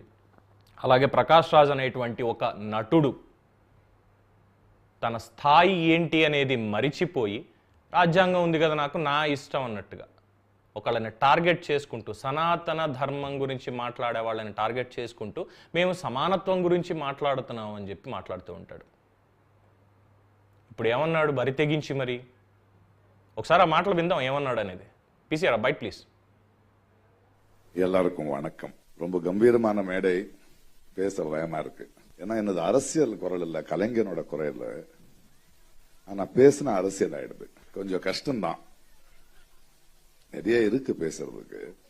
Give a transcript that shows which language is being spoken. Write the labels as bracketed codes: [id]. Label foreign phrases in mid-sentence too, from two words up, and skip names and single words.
[te] అలాగే ప్రకాష్ రాజ్ అనేటువంటి ఒక నటుడు తన స్థాయి ఏంటి అనేది మరిచిపోయి, రాజ్యాంగం ఉంది కదా నాకు, నా ఇష్టం అన్నట్టుగా ఒకళ్ళని టార్గెట్ చేసుకుంటూ, సనాతన ధర్మం గురించి మాట్లాడే వాళ్ళని టార్గెట్ చేసుకుంటూ మేము సమానత్వం గురించి మాట్లాడుతున్నాం అని చెప్పి మాట్లాడుతూ ఉంటాడు. ఇప్పుడు ఏమన్నాడు బరి తెగించి? మరి ఒకసారి ఆ మాటలు విందాం ఏమన్నాడు అనేది. [en] PCR bite please. [ta] எல்லாருக்கும் வணக்கம். ரொம்ப கம்பீரமான மேடை, பேச பயமா இருக்கு. ஏன்னா என்னது அரசியல் குரல் இல்ல, கலைஞனோட குரல் இல்ல. ஆனா பேசின அரசியல் ஆயிடுது. கொஞ்சம் கஷ்டம்தான், நிறைய இருக்கு பேசுறதுக்கு.